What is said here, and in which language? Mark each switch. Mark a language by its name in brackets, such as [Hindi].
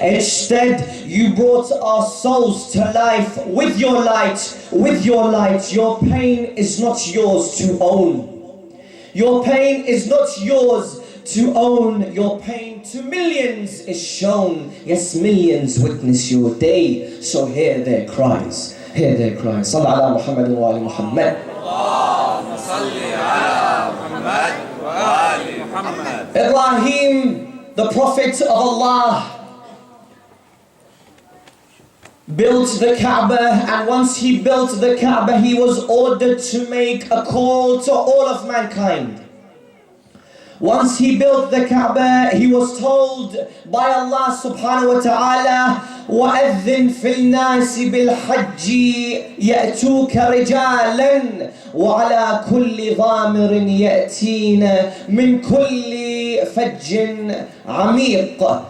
[English] Instead, you brought our souls to life with your light, Your pain is not yours to own. Your pain is not yours to own. Your pain to millions is shown. Yes, millions witness your day, so hear their cries. Hear their cries. [Arabic] Sallallahu ala Muhammad wa ali Muhammad. اللهم صل على محمد وآل محمد. [English] Ibrahim, the prophet of Allah, built the Kaaba, and once he built the Kaaba, he was ordered to make a call to all of mankind. Once he built the Kaaba, he was told by Allah subhanahu wa ta'ala, [Arabic] وَأَذِّن فِي النَّاسِ بِالْحَجِّ يَأْتُوكَ رِجَالًا وَعَلَى كُلِّ ضَامِرٍ يَأْتِينَ مِنْ كُلِّ فَجٍّ عَمِيقٍ.